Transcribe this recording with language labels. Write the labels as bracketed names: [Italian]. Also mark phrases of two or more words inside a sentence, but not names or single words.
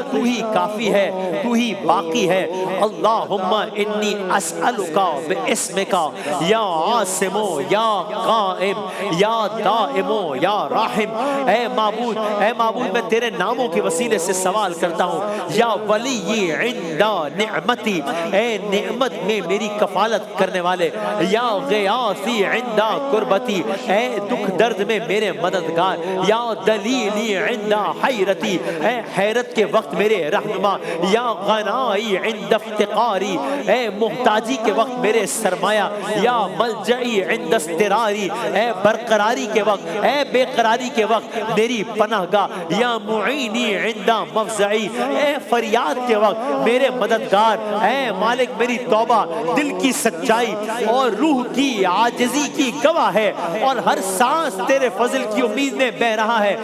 [Urdu] تو ہی کافی ہے، تو ہی باقی ہے۔ [Arabic] اللہم انی اسألک باسمک یا عاصم یا قائم یا دائم یا راحم۔ [Urdu] اے معبود، اے معبود، میں تیرے ناموں کے وسیلے سے سوال کرتا ہوں، [Arabic] یا ولی عند نعمتی، [Urdu] اے نعمت میں میری کفالت کرنے والے، [Arabic] یا غیاثی عند قربتی، [Urdu] اے دکھ درد میں میرے مددگار، [Arabic] یا دلیلی عند حیرتی، [Urdu] اے حیرت کے وقت میرے رہنما، یا [Arabic] غنائی عند افتقاری، [Urdu] اے محتاجی کے وقت میرے سرمایہ، [Arabic] یا ملجئی عند استراری، [Urdu] اے برقراری کے وقت، اے بے قراری کے وقت میری پناہ گاہ، [Arabic] یا معینی عند مفزعی، [Urdu] اے فریاد کے وقت میرے مددگار، اے مالک میری توبہ دل کی سچائی اور روح کی عاجزی کی گواہ ہے اور ہر سانس تیرے فضل کی امید میں بہ رہا ہے۔